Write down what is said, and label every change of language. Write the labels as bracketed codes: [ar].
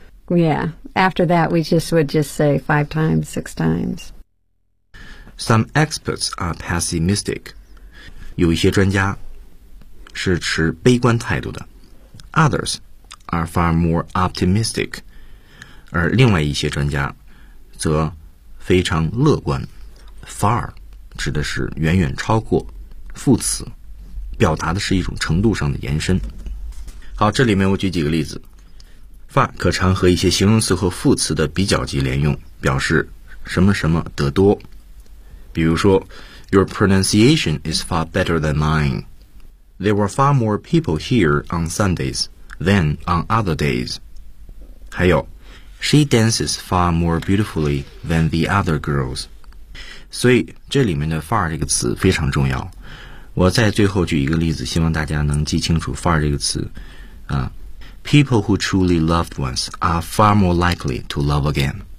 [en] Yeah, after that, we would just say five times, six times. Some experts are pessimistic. [zh] 有一些专家是持悲观态度的。 [en] Others are far more optimistic. [zh] 而另外一些专家则非常乐观。 Far 指的是远远超过，副词，表达的是一种程度上的延伸。好，这里面我举几个例子。Far 可常和一些形容词和副词的比较级连用，表示什么什么得多。比如说 [en] ,Your pronunciation is far better than mine. There were far more people here on Sundays than on other days. [zh] 还有 [en] ,She dances far more beautifully than the other girls. [zh] 所以这里面的 far 这个词非常重要。我再最后举一个例子，希望大家能记清楚 far 这个词。 [en] People who truly loved once are far more likely to love again.